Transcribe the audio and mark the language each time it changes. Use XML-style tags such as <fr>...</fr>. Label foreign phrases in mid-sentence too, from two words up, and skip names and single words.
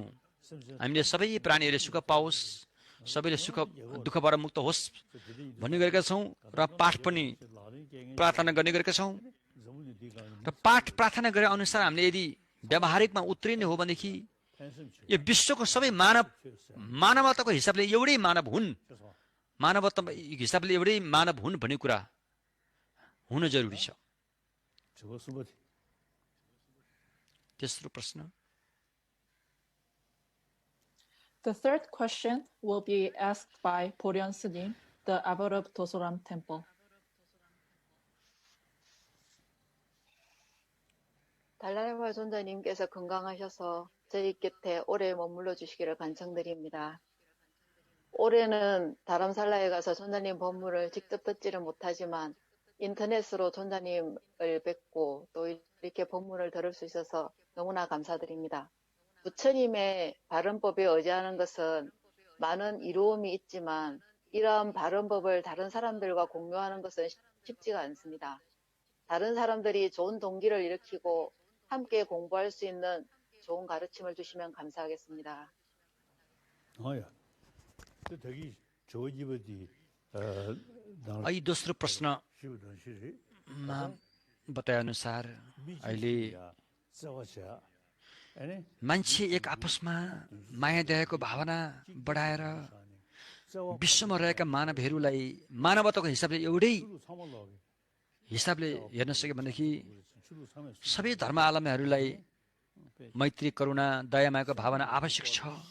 <ne>हामीले सबै प्राणीहरूले सुख पाओस् सबैले दुःखबाट मुक्त होस् भन्ने गरेका छौँ र पाठ पनि प्रार्थना गर्ने गरेका छौँ र पाठ प्रार्थना गरे अनुसार हामीले यदि व्यावहारिकमा उत्रिने हो भनेदेखि यो विश्वको सबै मानवताको हिसाबले एउटै मानव हुन् मानवता हिसाबले एउटै मानव हुन् भन्ने कुरा हुन जरुरी छ तेस्रो प्रश्न</ne> <en>The third question will be asked by Poryeon S님, the abbot of Dosoram Temple.</en> <ko>달라레마 존자님께서 건강하셔서 저희 곁에 오래 머물러 주시기를 간청드립니다. 올해는 다람살라에 가서 존자님 법문을 직접 듣지를 못하지만 인터넷으로 존자님을 뵙고 또 이렇게 법문을 들을 수 있어서 너무나 감사드립니다. 부처님의 발언법에 의지하는 것은 많은 이로움이 있지만 이러한 발언법을 다른 사람들과 공유하는 것은 쉽지가 않습니다. 다른 사람들이 좋은 동기를 일으키고 함께 공부할 수 있는 좋은 가르침을 주시면 감사하겠습니다.</ko> <ne>यी दोस्रो प्रश्नमा बताए अनुसार अहिले मान्छे एक आपसमा माया दयाको भावना बढाएर विश्वमा रहेका मानवहरूलाई मानवताको हिसाबले एउटै हिसाबले हेर्न सक्यो भनेदेखि सबै धर्मावलम्बीहरूलाई मैत्री करुणा दयामायाको भावना आवश्यक छ</ne>